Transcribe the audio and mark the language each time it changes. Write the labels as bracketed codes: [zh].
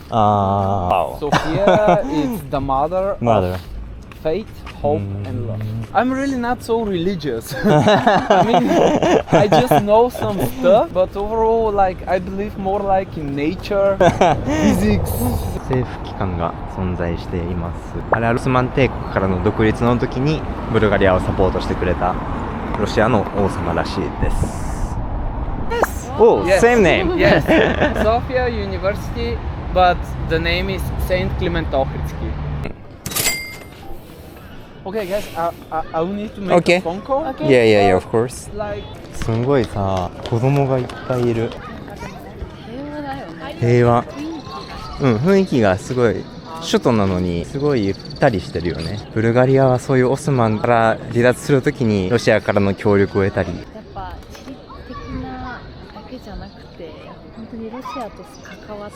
[en] Wow. Sophia is the mother Mother. of Faith, Hope, and Love. I'm really not so religious. I mean, I just know some stuff, but overall, like, I believe more like in nature, physics. [ja] 政府機関が存在しています。あれはオスマン帝国からの独立の時にブルガリアをサポートしてくれたロシアの王様らしいです。 [en] Oh, Yes. same name. Yes, Sofia University, but the name is Saint Clement Ochridsky. Okay, guys, I will need to make Okay. a phone call. Yeah, yeah, yeah, of course. Like, [ja] すごいさ、子供がいっぱいいる。平和だよね。平和。雰囲気がすごい首都なのにすごいゆったりしてるよね。ブルガリアはそういうオスマンから離脱するときにロシアからの協力を得たり。やっぱ地理的なだけじゃなくて本当にロシアと関わって